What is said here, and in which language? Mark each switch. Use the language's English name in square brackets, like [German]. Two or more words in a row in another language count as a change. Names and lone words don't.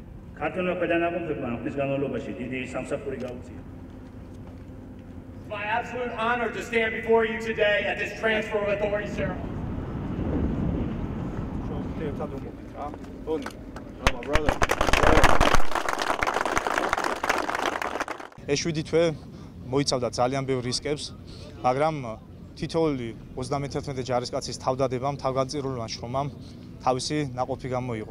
[Georgian] ქართულმა ქვედანაყოფებმა ამის განმავლობაში დიდი სამსახური გაუწია. [English] It's my absolute honor to stand before you today at this transfer of authority ceremony. [Georgian] ეს 7 თვე მოიცავდა ძალიან ბევრ რისკებს, მაგრამ თითოეული 31 ჯარისკაცის თავდადებამ, თავგანწირულმა შრომამ თავისი ნაყოფი გამოიღო.